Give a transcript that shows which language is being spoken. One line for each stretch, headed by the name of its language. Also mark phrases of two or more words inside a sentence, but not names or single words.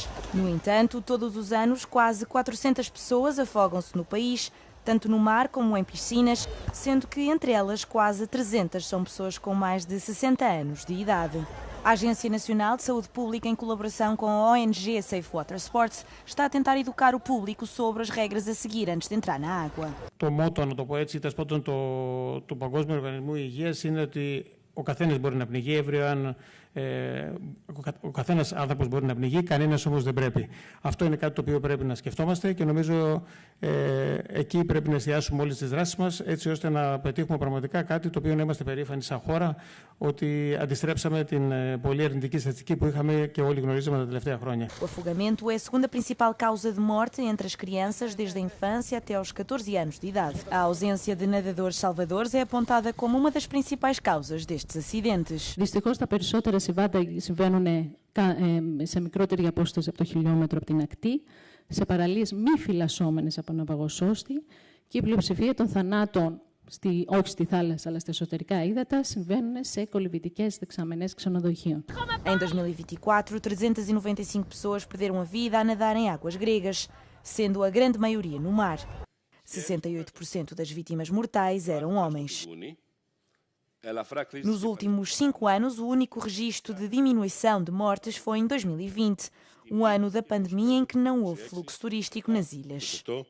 Portuguese: No entanto, todos os anos, quase 400 pessoas afogam-se no país, tanto no mar como em piscinas, sendo que entre elas quase 300 são pessoas com mais de 60 anos de idade. A Agência Nacional de Saúde Pública, em colaboração com a ONG Safe Water Sports, está a tentar educar o público sobre as regras a seguir antes de entrar na água.
Greek: Το μότο, να το πω έτσι, του Παγκόσμιου Οργανισμού Υγείας είναι ότι ο καθένας μπορεί να πνιγεί, ο καθένας άνθρωπος μπορεί να πνιγεί, κανένας όμως δεν πρέπει. Αυτό είναι κάτι το οποίο πρέπει να σκεφτόμαστε και νομίζω εκεί πρέπει να εστιάσουμε όλες τις δράσεις μας έτσι ώστε να πετύχουμε πραγματικά κάτι το οποίο να είμαστε περήφανοι σαν χώρα ότι αντιστρέψαμε την πολύ αρνητική στατιστική που είχαμε και όλοι γνωρίζαμε τα τελευταία χρόνια.
Portuguese: O afogamento é a segunda principal causa de morte entre as crianças desde a infância até aos 14 anos de idade. A ausência de nadadores salvadores é apontada como uma das principais causas destes acidentes.
Greek: Δυστυχώς τα περισσότερα συμβαίνουν σε μικρότερη απόσταση από το χιλιόμετρο από την ακτή, σε παραλίες μη φυλασσόμενες από ναυαγοσώστη και η πλειοψηφία των θανάτων, όχι στη θάλασσα αλλά στα εσωτερικά ύδατα, συμβαίνουν σε κολυμπητικές δεξαμενές ξενοδοχείων.
Portuguese: Em 2024, 395 pessoas perderam a vida a nadar em águas gregas, sendo a grande maioria no mar. 68% das vítimas mortais eram homens. Nos últimos 5 anos, o único registro de diminuição de mortes foi em 2020, um ano da pandemia em que não houve fluxo turístico nas ilhas.